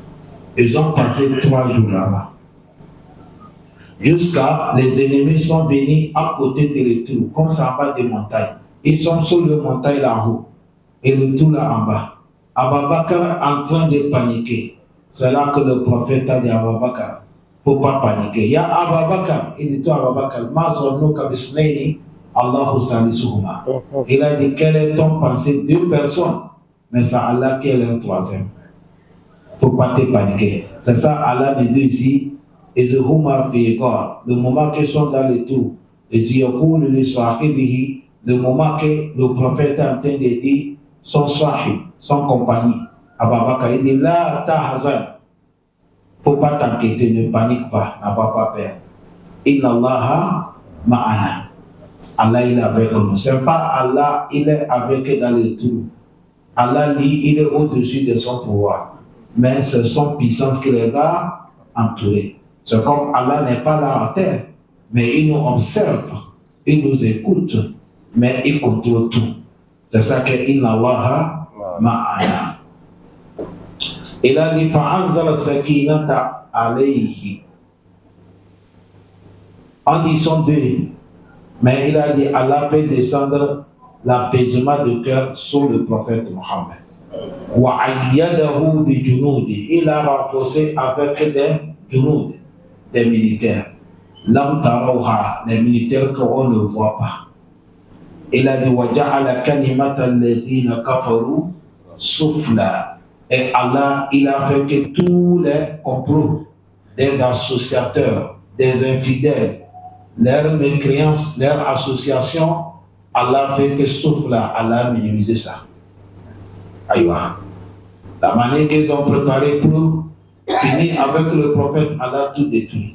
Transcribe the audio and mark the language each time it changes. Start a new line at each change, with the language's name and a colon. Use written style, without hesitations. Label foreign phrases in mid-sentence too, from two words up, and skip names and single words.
French: Ils ont passé 3 jours là-bas. Jusqu'à les ennemis sont venus à côté de l'étoile, comme ça en bas des montagnes. Ils sont sur le montagne là-haut et le tout là en bas. Abu Bakr en train de paniquer. C'est là que le prophète a dit à Abu Bakr, il ne faut pas paniquer. Il y a Abu Bakr, il dit à Abu Bakr,
Arabic: ما ظنك باثنين الله ثالثهما.
French: Il a dit, quelle est ton pensée? 2 personnes, mais c'est Allah qui est le 3e. Il ne faut pas te paniquer. C'est ça, Allah dit ici.
Arabic: إذ هما في غار,
French: le moment qu'ils sont dans le trou,
Arabic: إذ يقول لصاحبه,
French: le moment que le prophète est en train de dire son sahib, son compagnie, Ababakar, il dit
Arabic: لا تحزن,
French: faut pas t'inquiéter, ne panique pas, n'a pas peur.
Arabic: إن الله معنا.
French: Allah il est avec nous. C'est pas Allah il est avec dans le trou. Allah lui il est au-dessus de son pouvoir. Mais c'est son puissance qui les a entourés. C'est comme Allah n'est pas là en terre, mais il nous observe, il nous écoute, mais il contrôle tout. C'est ça que
Arabic: إن الله معنا.
French: Il a dit
Arabic: فأنزل سكينته عليه.
French: En disant deux, mais il a dit Allah fait descendre l'apaisement de cœur sur le prophète Mohammed.
Arabic: وأيده بجنود.
French: Il a renforcé avec des junud, des militaires.
Arabic: لم تروها,
French: les militaires qu'on ne voit pas. Il a dit
Arabic: وجعل كلمة الذين كفروا السفلى.
French: Et Allah, il a fait que tous les complots des associateurs, des infidèles, leurs mécréances, leurs associations, Allah fait que sauf là, Allah a minimisé ça. Aïwa. La manière qu'ils ont préparé pour finir avec le prophète, Allah a tout détruit.